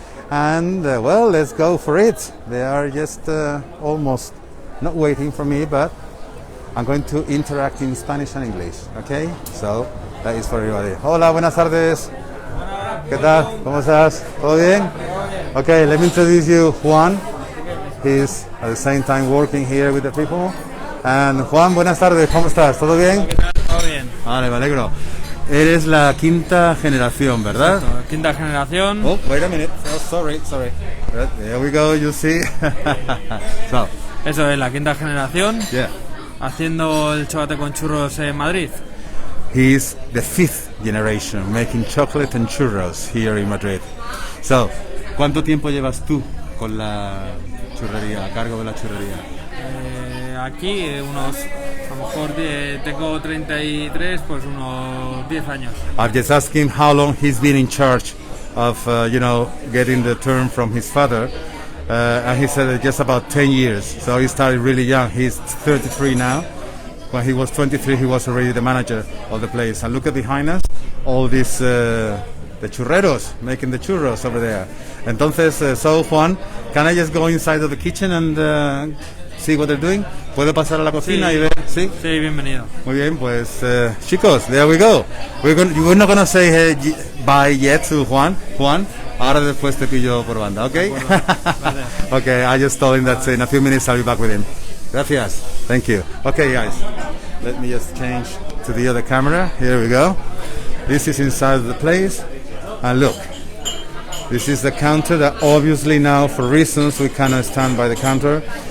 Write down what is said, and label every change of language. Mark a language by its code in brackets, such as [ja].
[en] And well, let's go for it. They are just almost not waiting for me, but I'm going to interact in Spanish and English, okay? So that is for everybody. [es] Hola, buenas tardes. ¿Qué tal? ¿Cómo estás? ¿Todo bien? [en] Okay, let me introduce you Juan. He's at the same time working here with the people. [es] And Juan, buenas tardes. ¿Cómo estás? ¿Todo bien? Todo bien. Vale, me alegro. Eres la quinta generación, ¿verdad? Exacto, quinta generación. [en] Oh, wait a minute. Oh, sorry. There we go, you see. So. [es] Eso es, la quinta generación. [en] Yeah. [es] Haciendo el chocolate con churros en Madrid. [en] He's the fifth generation making chocolate and churros here in Madrid. [es] So, ¿cuánto tiempo llevas tú con la churrería, a cargo de la churrería? Aquí unos, a lo mejor tengo 33, pues unos 10 años. [en] I've just asked him how long he's been in charge of, you know, getting the term from his father. and he said just about 10 years. So he started really young. He's 33 now. When he was 23, he was already the manager of the place. And look at behind us, all these the churreros, making the churros over there. Entonces, so Juan, can I just go inside of the kitchen and see what they're doing? [es] ¿Puedo pasar a la cocina y ver? Sí. Sí, bienvenido. Muy bien, pues chicos, [en] there we go. We're not gonna say bye yet to Juan. [es] Juan, ahora después te pillo por banda, okay? Vale. [en] Okay, I just told him that in a few minutes I'll be back with him. [es] Gracias. [en] Thank you. Okay, guys, let me just change to the other camera. Here we go. This is inside the place, and look, this is the counter that obviously now, for reasons, we cannot stand by the counter.